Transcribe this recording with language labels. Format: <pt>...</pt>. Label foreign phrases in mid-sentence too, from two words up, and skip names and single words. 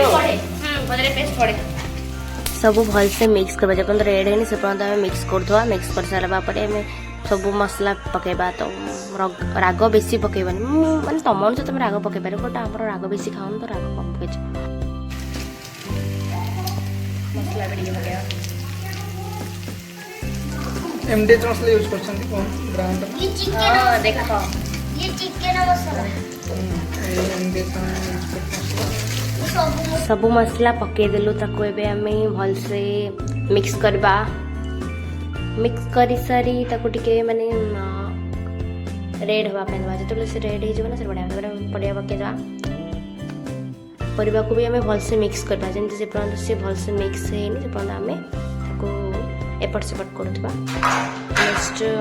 <or>ଭଜାରେ ପେଷ୍ଟ ପଡେ ସବୁ ଭଲସେ ମିକ୍ସ କରିବା ଯେପର୍ଯ୍ୟନ୍ତ ରେଡ୍ ହେଇନି ସେ ପର୍ଯ୍ୟନ୍ତ ଆମେ ମିକ୍ସ କରୁଥିବା ମିକ୍ସ କରିସାରିବା ପରେ ଆମେ ସବୁ ମସଲା ପକେଇବା ତ ରାଗ ବେଶୀ ପକେଇବାନି ମୁଁ ମାନେ ତମ ଅନୁସାରେ ତମେ ରାଗ ପକେଇ ପାରିବ ବଟ୍ ଆମର ରାଗ ବେଶୀ ଖାଉନି ତ ରାଗ କମ୍ ପକେଇଛ ମସଲା ବି ଟିକେ ପକେଇବା ଏମଡିଏଚ୍ ମସଲା ୟୁଜ୍ କରୁଛନ୍ତି କଣ ବ୍ରାଣ୍ଡ</or> <hi>ये चिकन</hi> <or>ହଁ ଦେଖ</or> <hi>ये चिकन मसाला</hi> <or>ଏମଡିଏଚ୍ ୟୁଜ୍ କରୁଛନ୍ତି</or> <hi>ये सब</hi> <or>ସବୁ ମସଲା ପକେଇଦେଲୁ ତାକୁ ଏବେ ଆମେ ଭଲସେ ମିକ୍ସ କରିବା ମିକ୍ସ କରିସାରି ତାକୁ ଟିକେ ମାନେ ରେଡ୍ ହେବା ପାଇଁ ଦେବା ଯେତେବେଳେ ସେ ରେଡ୍ ହେଇଯିବ ନା ସେ ବଢ଼ିଆ ପରିବା ପକେଇଦେବା ପରିବାକୁ ବି ଆମେ ଭଲସେ ମିକ୍ସ କରିବା ଯେମିତି ସେ ପର୍ଯ୍ୟନ୍ତ ସେ ଭଲସେ ମିକ୍ସ ହେଇନି ସେ ପର୍ଯ୍ୟନ୍ତ ଆମେ ତାକୁ ଏପଟ ସେପଟ କରୁଥିବା ନେକ୍ସଟ</or>